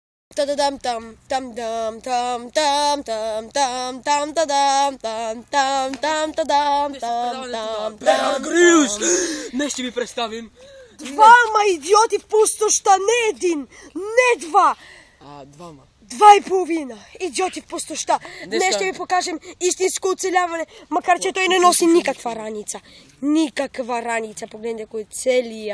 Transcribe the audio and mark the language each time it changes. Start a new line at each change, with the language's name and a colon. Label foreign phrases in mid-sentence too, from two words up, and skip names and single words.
Bulgarian: Та-да-дам там там там там там там там та-дам там там там та-дам там там. Днес ще ви представим. Двама идиоти в пустошта, не един, не два. Двама. 2,5 идиоти в пустошта. Днес ще ви покажем истинско оцеляване, макар че той не носи никаква раница. Никаква раница. Погледнете кой целия.